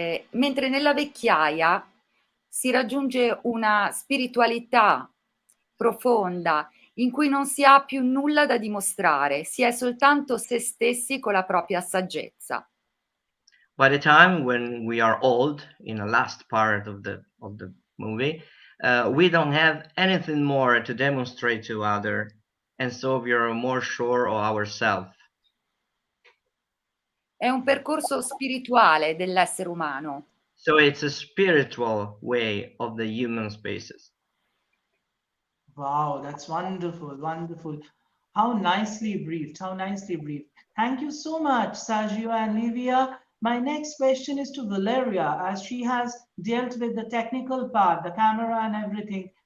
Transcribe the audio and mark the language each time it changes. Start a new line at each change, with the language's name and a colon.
Italian: Mentre nella vecchiaia si raggiunge una spiritualità profonda in cui non si ha più nulla da dimostrare, si è soltanto se stessi con la propria saggezza.
English: By the time when we are old, in the last part of the movie, we don't have anything more to demonstrate to other, and so we are more sure of ourselves.
Italian: È un percorso spirituale dell'essere umano.
English: So it's a spiritual way of the human spaces. Wow, that's wonderful, wonderful. How nicely briefed, how nicely briefed. Thank you so much, Sergio and Livia. My next question is to Valeria, as she has dealt with the technical part, the camera and everything.